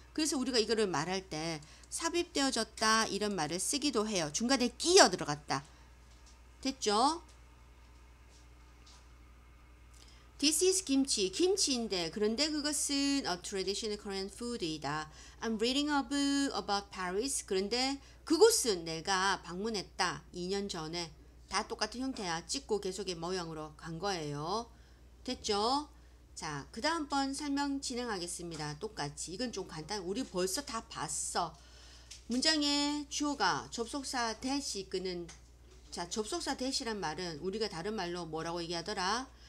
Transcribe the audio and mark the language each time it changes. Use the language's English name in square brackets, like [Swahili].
[Korean] 그래서 우리가 이거를 말할 때 삽입되어졌다 이런 말을 쓰기도 해요. 중간에 끼어 들어갔다. 됐죠? [English] This is 김치. [Korean] 김치인데 그런데 그것은 [English] a traditional Korean food [Korean] 이다. [English] I'm reading a book about Paris. [Korean] 그런데 그곳은 내가 방문했다. 2년 전에. 다 똑같은 형태야. 찍고 계속의 모양으로 간 거예요. 됐죠? 자, 그 다음번 설명 진행하겠습니다. 똑같이. 이건 좀 간단. 우리 벌써 다 봤어. 문장에 주어가 접속사 that이 이끄는 자, 접속사 that이란 말은 우리가 다른 말로 뭐라고 얘기하더라?